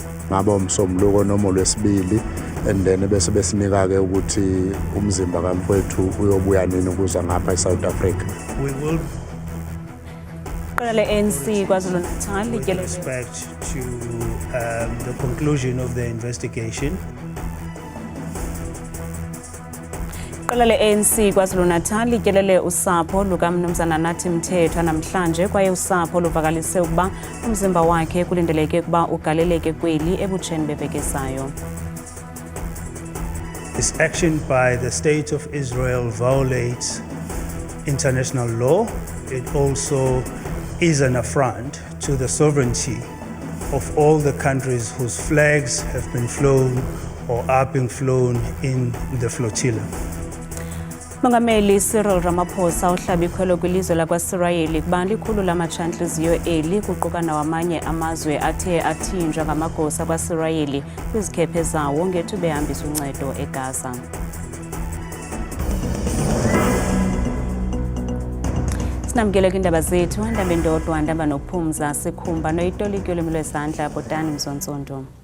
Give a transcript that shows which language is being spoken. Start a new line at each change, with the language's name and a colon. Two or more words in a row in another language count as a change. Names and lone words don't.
Zulu: ngaba umsombuluko noma olwesibili,
English: and then
Zulu: bese besinika ke ukuthi umzimba kamfowethu uyobuya nini ukuza ngapha eSouth Africa.
English: We will ANC KwaZulu-Natal with respect to the conclusion of the investigation.
Xhosa: Iqela le-ANC KwaZulu-Natal lityelele usapho lukaMnumzana Nathi Mthethwa namhlanje kwaye usapho luvakalise ukuba umzimba wakhe kulindeleke ukuba ugaleleke kweli ebutsheni beveki ezayo.
English: This action by the State of Israel violates international law. It also is an affront to the sovereignty of all the countries whose flags have been flown or are being flown in the flotilla.
Xhosa: Mongameli Cyril Ramaphosa uhlabe ikhwelo kwilizwe lakwaSirayeli kuba likhulu lamatshantliziyo eli kuquka nawamanye amazwe athe athinjwa ngamagosa kwaSirayeli kwizikhephe zawo ngethuba behambisa uncedo eGaza. Sinamkele kwindaba zethu, indaba endodwa, indaba nokuphumza, sikhumba noyitoliki yolwimi lwezandla Botani Mzontsonto.